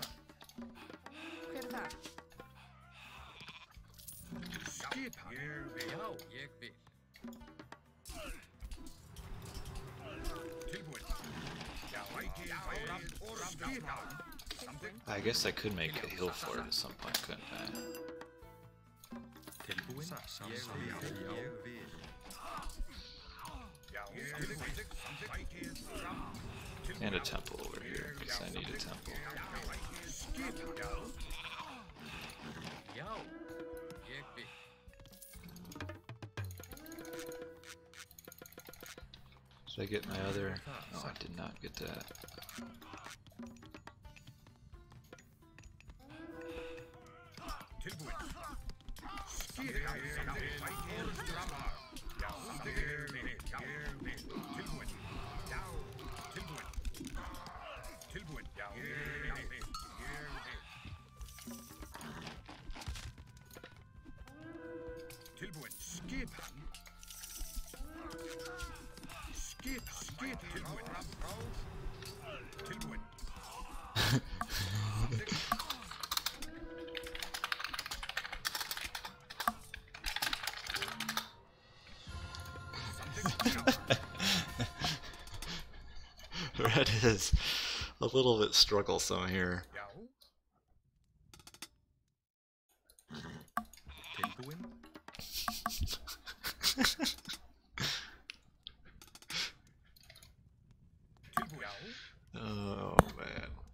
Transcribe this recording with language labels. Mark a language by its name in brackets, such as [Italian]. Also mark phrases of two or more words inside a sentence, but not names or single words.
[Icelandic] Hver er þar? Skipan. Ég vil. Já, ég vil. Tilbúin. Já. Fram. Skipan. Samþykkt. [English] I guess I could make a hill fort at some point, couldn't I? [Icelandic] Tilbúin. Samþykkt. Ég vil. Já. Tilbúin. Samþykkt. Fram. [English] And a temple over here, because I need a temple. [Icelandic] Skipan. Já. Já, ég vil. [English] Did I get my other? No, I did not get that. [Icelandic] Tilbúin. Skipan. Já. Samþykkt. Já. Tilbúin. Já. Tilbúin. Tilbúin. Já. Tilbúin. Skipan. Tilbúin. Tilbúin. [English] Red is a little bit strugglesome here. [Icelandic] Já. Tilbúin. Tilbúin. Já. [English] Oh man.